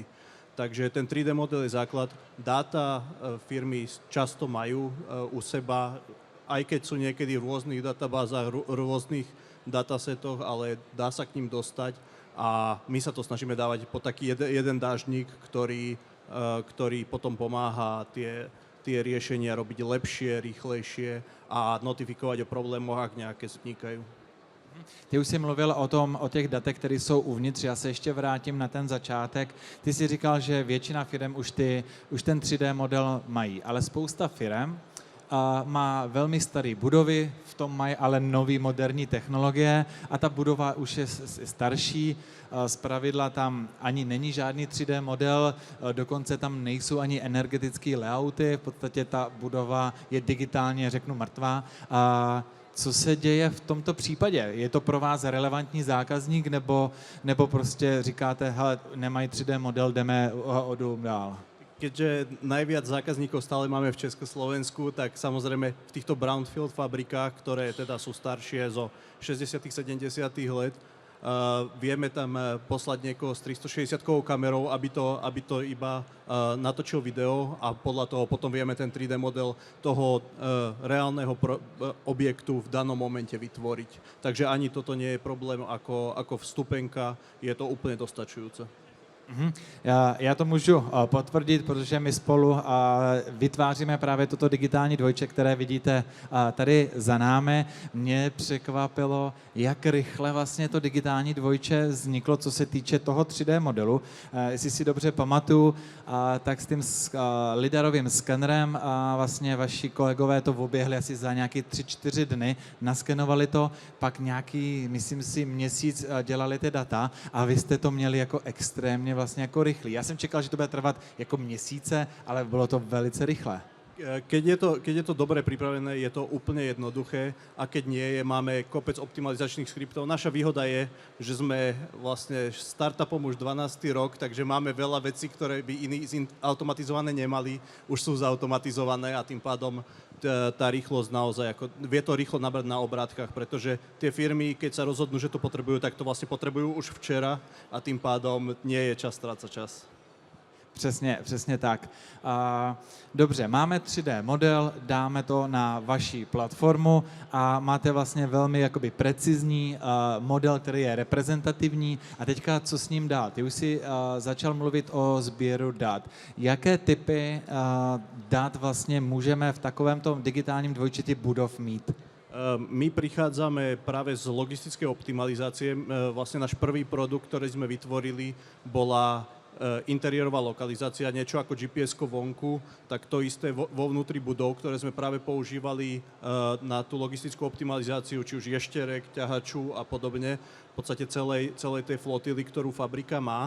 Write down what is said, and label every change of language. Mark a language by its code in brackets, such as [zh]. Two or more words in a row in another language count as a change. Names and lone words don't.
[sk] Takže ten 3D model je základ. Dáta firmy často majú u seba, aj keď sú niekedy v rôznych databázach, rôznych datasetoch, ale dá sa k ním dostať a my sa to snažíme dávať po taký jeden dážnik, ktorý potom pomáha tie riešenia robiť lepšie, rýchlejšie a notifikovať o problémoch, ak nejaké vznikajú. [cs] Ty už jsi mluvil o těch datech, které jsou uvnitř, já se ještě vrátím na ten začátek. Ty jsi říkal, že většina firem už ten 3D model mají, ale spousta firem má velmi staré budovy, v tom mají ale nový moderní technologie a ta budova už je starší, zpravidla tam ani není žádný 3D model, dokonce tam nejsou ani energetické layouty, v podstatě ta budova je digitálně, řeknu, mrtvá. Co se děje v tomto případě? Je to pro vás relevantní zákazník, nebo prostě říkáte, hele, nemají 3D model, jdeme dál? [sk] Keďže najviac zákazníkov stále máme v Československu, tak samozrejme v týchto brownfield fabrikách, ktoré teda sú staršie zo 60. 70. let, vieme tam poslať niekoho s 360-kovou kamerou, aby to iba natočil video a podľa toho potom vieme ten 3D model toho reálneho objektu v danom momente vytvoriť. Takže ani toto nie je problém ako vstupenka, je to úplne dostačujúce. [cs] Já to můžu potvrdit, protože my spolu vytváříme právě toto digitální dvojče, které vidíte tady za námi. Mě překvapilo, jak rychle vlastně to digitální dvojče vzniklo, co se týče toho 3D modelu. Jestli si dobře pamatuju, tak s tím lidarovým skenerem vlastně vaši kolegové to oběhli asi za nějaký 3-4 dny, naskenovali to, pak nějaký, myslím si, měsíc dělali ty data a vy jste to měli jako extrémně vlastně jako rychlý. Já jsem čekal, že to bude trvat jako měsíce, ale bylo to velice rychlé. [sk] Keď je to dobre pripravené, je to úplne jednoduché a keď nie je, máme kopec optimalizačných skriptov. Naša výhoda je, že sme vlastne startupom už 12. rok, takže máme veľa vecí, ktoré by iní automatizované nemali, už sú zautomatizované a tým pádom tá rýchlosť naozaj, vie to rýchlo nabrať na obrátkach, pretože tie firmy, keď sa rozhodnú, že to potrebujú, tak to vlastne potrebujú už včera a tým pádom nie je čas strácať čas. [cs] Přesně tak. Dobře, máme 3D model, dáme to na vaši platformu a máte vlastně velmi jakoby precizní model, který je reprezentativní. A teďka, co s ním dál? Ty už si začal mluvit o sběru dat. Jaké typy dat vlastně můžeme v takovémto digitálním dvojčeti budov mít? [sk] My prichádzame práve z logistickej optimalizácie. Vlastne náš prvý produkt, ktorý sme vytvorili, bola interiérová lokalizácia, niečo ako GPS-ko vonku, tak to isté vo vnútri budov, ktoré sme práve používali na tú logistickú optimalizáciu, či už ješterek, ťahaču a podobne, v podstate celej tej flotily, ktorú fabrika má.